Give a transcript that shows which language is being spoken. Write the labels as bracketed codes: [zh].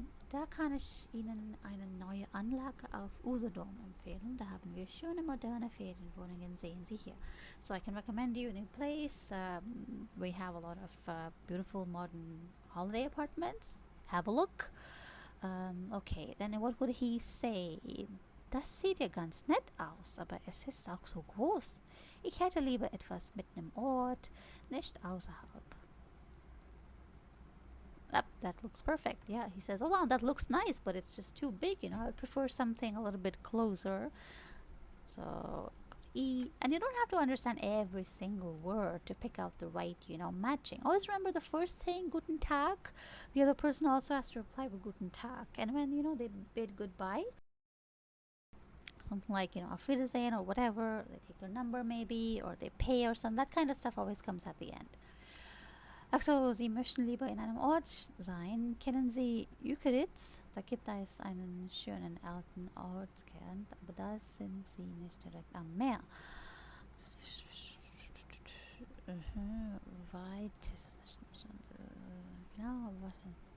[de] Da kann ich Ihnen eine neue Anlage auf Usedom empfehlen. Da haben wir schöne moderne Ferienwohnungen, sehen Sie hier. [en] So I can recommend you a new place. We have a lot of beautiful modern holiday apartments. Have a look. Okay, then what would he say? [de] Das sieht ja ganz nett aus, aber es ist auch so groß. Ich hätte lieber etwas mitten im Ort, nicht außerhalb. [en] That looks perfect. Yeah, he says, oh wow, that looks nice, but it's just too big, you know. I'd prefer something a little bit closer. So, and you don't have to understand every single word to pick out the right, you know, matching. Always remember the first thing, Guten Tag. The other person also has to reply with Guten Tag. And when, you know, they bid goodbye, something like, you know, Auf Wiedersehen or whatever, they take their number maybe, or they pay or something, that kind of stuff always comes at the end. [de] Ach so, Sie möchten lieber in einem Ort sein. Kennen Sie Eukeritz? Da gibt es einen schönen alten Ortskern, aber da sind Sie nicht direkt am Meer. Weit ist es nicht. Genau, warte.